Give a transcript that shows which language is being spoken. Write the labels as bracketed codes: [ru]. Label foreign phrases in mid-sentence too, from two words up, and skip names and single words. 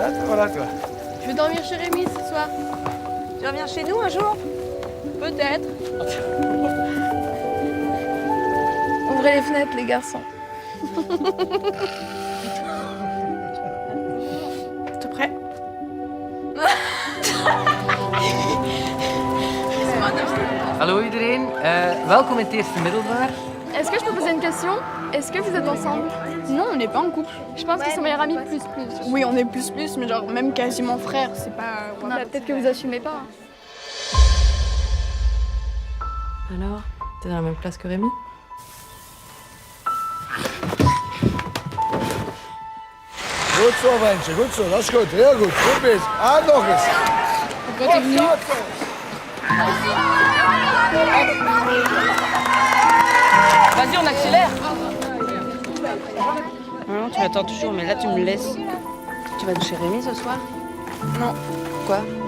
[fr] pas là, toi. Je vais dormir chez Rémi ce soir. Tu reviens chez nous un jour? Peut-être. Ouvrez les fenêtres, les garçons. T'es prêt? [nl] Hallo iedereen, welkom in het eerste middelbaar. [fr] Est-ce que je peux poser une question? Est-ce que vous êtes ensemble? Non, on n'est pas en couple. Je pense qu'ils sont meilleurs amis plus. Oui, on est plus, mais genre même quasiment frères, c'est pas... Bah, peut-être que vous assumez pas. Alors, t'es dans la même classe que Rémi? [nl] Goed zo, ventje, goed zo. Dat is goed, heel goed. Goed bezig. Ah, nog eens. [fr] Pourquoi t'es venu? Vas-y, on accélère. Non, tu m'attends toujours, mais là tu me laisses. Tu vas chez Rémi ce soir? Non. Quoi?